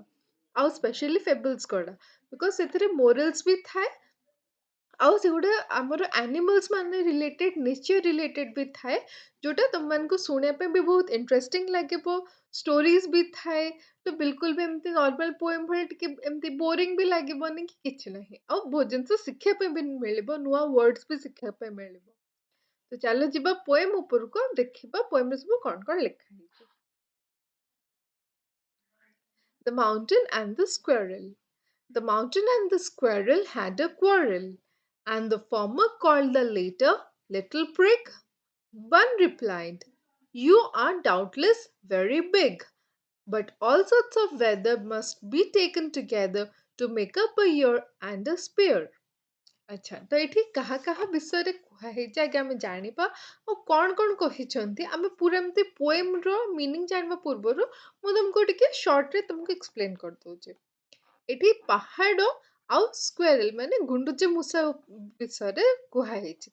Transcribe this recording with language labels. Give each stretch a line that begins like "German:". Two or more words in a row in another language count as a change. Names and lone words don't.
Odia: ଆଉ
English: specially fables
Odia: ଗୁଡ଼ା ବିକଜ ସେଥିରେ ମୋରାଲ୍ସ ବି ଥାଏ ଆଉ ସେଗୁଡ଼ା ଆମର ଆନିମଲ୍ସ ମାନେ
English: related nature related
Odia: ବି ଥାଏ ଯୋଉଟା ତମମାନଙ୍କୁ ଶୁଣିବା ପାଇଁ ବି ବହୁତ ଇଣ୍ଟରେଷ୍ଟିଂ ଲାଗିବ। ଷ୍ଟୋରିଜ ବି ଥାଏ ତ ବିଲକୁଲ ବି ଏମିତି
English: normal poem
Odia: ଭଳି ଟିକେ ଏମିତି ବୋରିଂ ବି ଲାଗିବନି କି କିଛି ନାହିଁ ଆଉ ବହୁତ ଜିନିଷ ଶିଖିବା ପାଇଁ ବି ମିଳିବ, ନୂଆ ୱାର୍ଡସ୍ ବି ଶିଖିବା ପାଇଁ ମିଳିବ। ତ ଚାଲ ଯିବା ପୋଏମ୍ ଉପରକୁ ଆଉ ଦେଖିବା ପୋଏମ୍‌ରେ ସବୁ କଣ କଣ ଲେଖା ହେଇଛି।
English: The Mountain and the Squirrel. The mountain and the squirrel had a quarrel, and the former called the latter Little Prig. One replied, "You are doubtless very big, but all sorts of weather must be taken together to make up a year and a spear."
Odia: ଆଚ୍ଛା ତ ଏଠି କାହା କାହା ବିଷୟରେ କୁହା ହେଇଛି ଆଗେ ଆମେ ଜାଣିବା ଆଉ କଣ କହିଛନ୍ତି ଆମେ ପୁରା ଏମିତି
English: poem meaning
Odia: ଜାଣିବା ପୂର୍ବରୁ ମୁଁ ତମକୁ ଟିକେ ସର୍ଟରେ ତମକୁ ଏକ୍ସପ୍ଲେନ୍ କରିଦଉଛି। ଏଠି ପାହାଡ଼ ଆଉ ସ୍କ୍ୱେରେଲ ମାନେ ଗୁଣ୍ଡୁଚି ମୂଷା ବିଷୟରେ କୁହା ହେଇଛି।